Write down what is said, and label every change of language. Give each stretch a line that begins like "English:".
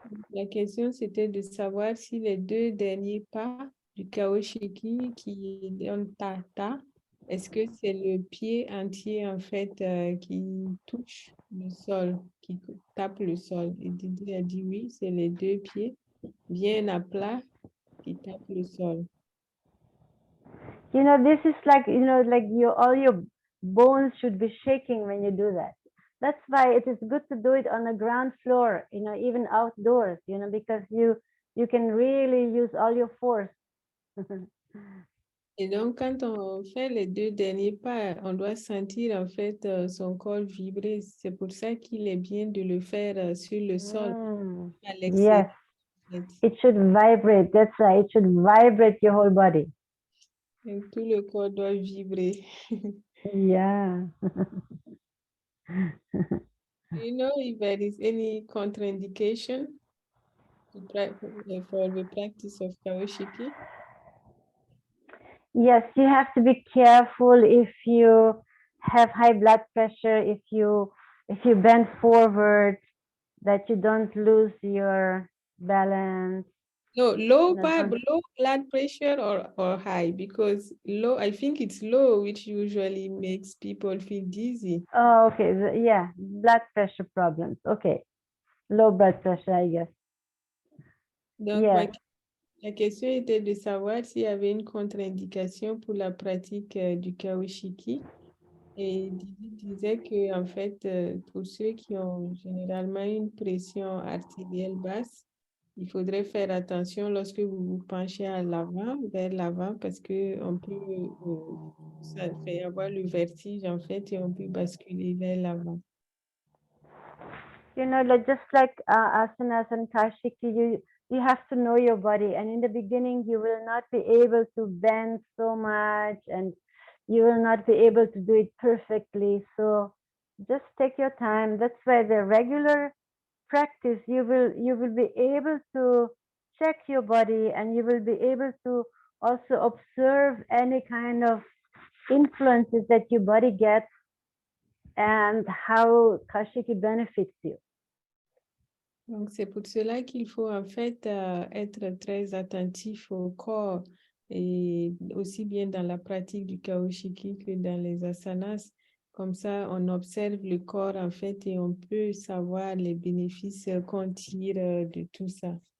French: La question, c'était de savoir si les deux derniers pas du Kaoshikii qui donnent ta, est-ce que c'est le pied entier, en fait, qui touche le sol, qui tape le sol? Et Didi a dit oui, c'est les deux pieds bien à plat qui tapent le sol.
English: This is like, all your bones should be shaking when you do that. That's why it is good to do it on the ground floor, even outdoors, because you can really use all your force.
French: Et donc, quand on fait les deux derniers pas, on doit sentir en fait son corps vibrer. C'est pour ça qu'il est bien de le faire sur le sol, à l'extérieur.
English: Yes, it should vibrate. That's right, it should vibrate your whole body.
French: Et tout le corps doit vibrer.
English: Yeah. Do you know if there is any contraindication for the practice of Kaoshikii? Yes, you have to be careful if you have high blood pressure, if you bend forward, that you don't lose your balance. No, low blood pressure or high, because low, I think it's low, which usually makes people feel dizzy. Oh, okay. Yeah, blood pressure problems. Okay. Low blood pressure, I guess.
French: Donc,
English: yes.
French: La question était de savoir s'il y avait une contre-indication pour la pratique du Kaoshikii. Et Didi disait que, en fait, pour ceux qui ont généralement une pression artérielle basse, il faudrait faire attention lorsque vous vous penchez à l'avant, vers l'avant, parce qu'on peut, ça fait avoir le vertige, en fait, et on peut basculer vers l'avant.
English: Just like asanas and Kaoshikii, you have to know your body. And in the beginning, you will not be able to bend so much, and you will not be able to do it perfectly. So just take your time. That's why the regular practice, you will be able to check your body, and you will be able to also observe any kind of influences that your body gets and how Kaoshikii benefits you.
French: Donc, c'est pour cela qu'il faut en fait être très attentif au corps, et aussi bien dans la pratique du Kaoshikii que dans les asanas, Comme ça, on observe le corps en fait et on peut savoir les bénéfices qu'on tire de tout ça.